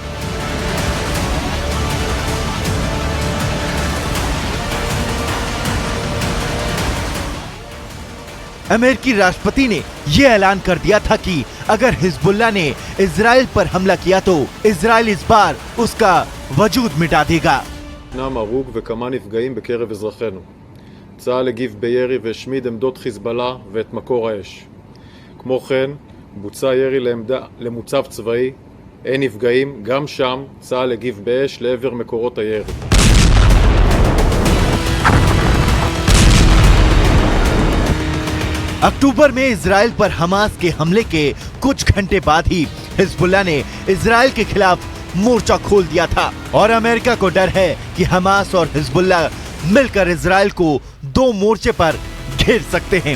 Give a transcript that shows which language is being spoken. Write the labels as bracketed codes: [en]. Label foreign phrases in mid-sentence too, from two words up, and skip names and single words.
[hi] अमेरिकी राष्ट्रपति ने यह ऐलान कर दिया था कि अगर हिजबुल्लाह ने इजराइल पर हमला किया तो इजराइल इस बार उसका वजूद मिटा देगा। [he] ישנם הרוג וכמה נפגעים בקרב אזרחינו. צה"ל הגיב בירי והשמיד עמדות חיזבאללה ואת מקור האש. כמו כן, בוצע ירי למוצב צבאי, אין נפגעים, גם שם צה"ל הגיב באש לעבר מקורות הירי. [hi] अक्टूबर में इजराइल पर हमास के हमले के कुछ घंटे बाद ही हिजबुल्लाह ने इजराइल के खिलाफ मोर्चा खोल दिया था, और अमेरिका को डर है कि हमास और हिजबुल्लाह मिलकर इजराइल को 2 मोर्चे पर घेर सकते हैं।